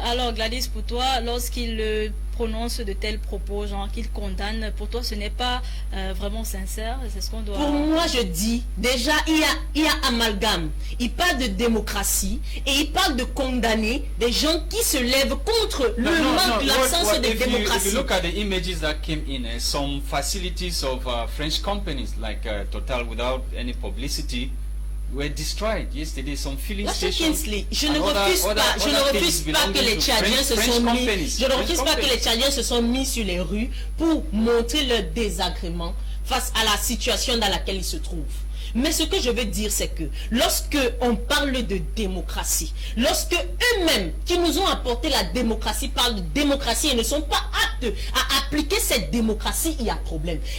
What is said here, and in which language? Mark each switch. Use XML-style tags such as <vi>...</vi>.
<fr>Alors Gladys, pour toi, lorsqu'il prononce de tels propos, genre qu'il condamne, pour toi ce n'est pas vraiment sincère? C'est ce qu'on doit... Pour moi, je dis, déjà, il y a amalgame. Il parle de démocratie et il parle de condamner des gens qui se lèvent contre le manque, l'absence de démocratie.</fr> <en>If you look at the images that came in, some facilities of French companies like Total, without any publicity, were destroyed yesterday. Some filling stations.</en> <fr>Je ne refuse pas que les Tchadiens se sont mis. Je ne refuse pas que les Tchadiens se sont mis sur les rues pour montrer leur désagrément face à la situation dans laquelle ils se trouvent. Mais ce que je veux dire, c'est que lorsque on parle de démocratie, lorsque eux-mêmes qui nous ont apporté la démocratie parlent de démocratie et ne sont pas aptes à appliquer cette démocratie, il y a problème.</fr>